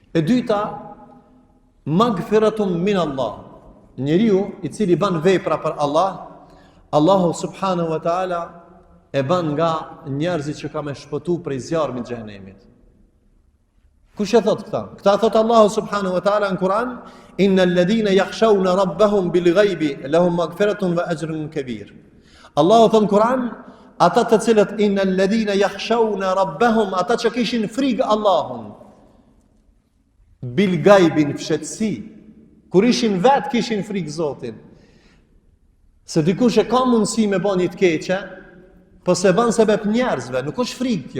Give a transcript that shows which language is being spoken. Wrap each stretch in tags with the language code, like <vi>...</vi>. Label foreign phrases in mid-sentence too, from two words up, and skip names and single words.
<sq>E dyta,</sq> <ar>مغفرة من الله.</ar> <sq>Njeriu i cili bën vepra për Allah, Allahu</sq> <ar>سبحانه وتعالى</ar> <sq>e bën nga njerëzit që ka me shpëtu prej zjarmit të xhenemit. Kush e thot këta? Këta thot Allahu</sq> <ar>سبحانه وتعالى</ar> <sq>në Kur'an,</sq> <ar>إن الذين يخشون ربهم بالغيب لهم مغفرة وأجر كبير.</ar> <sq>Allahu thot në Kur'an, ata të cilët</sq> <ar>إن الذين يخشون ربهم,</ar> <sq>ata që kishin frikë Allahun,</sq> <ar>بالغيب</ar> <sq>në fshetësi, kur ishin vetë kishin frikë Zotin. Se dikush e ka mundësi me bën një të keqe, po se bën sebeb njerëzve, nuk është frikë kjo.</sq>